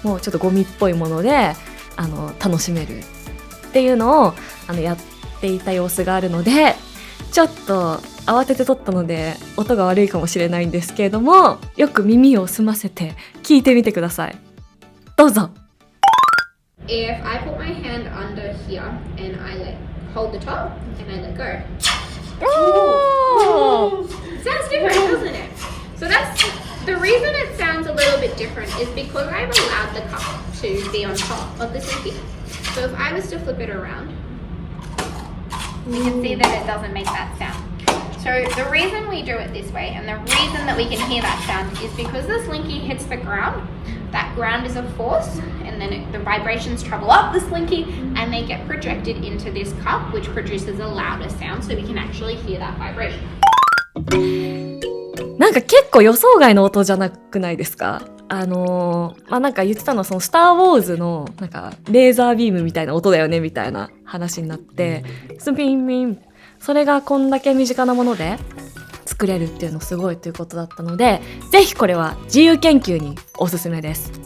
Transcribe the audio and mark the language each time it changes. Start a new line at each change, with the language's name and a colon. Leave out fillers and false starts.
Japanese: もうちょっとゴミっぽいもので楽しめるっていうのをやっていた様子があるので、ちょっと慌てて撮ったので音が悪いかもしれないんですけれども、よく耳を澄ませて聞いてみてください。どうぞ。
English: If I put my hand under here and I hold the top and I let go. Oh! Sounds different, doesn't it? So that's the reason it sounds a little bit different is because I've allowed the cup to be on top of the slinky. So if I was to flip it around, you can see that it doesn't make that sound. So the reason we do it this way and the reason that we can hear that sound is because the slinky hits the ground. That ground is a force, and then the vibrations travel up the slinky and they get projected into this cup, which produces a louder sound, so we can actually hear that vibration.
Japanese: なんか結構予想外の音じゃなくないですか？なんか言ってたのはそのスターウォーズのなんかレーザービームみたいな音だよねみたいな話になって、スピンピン、それがこんだけ身近なもので作れるっていうのすごいということだったので、ぜひこれは自由研究におすすめです。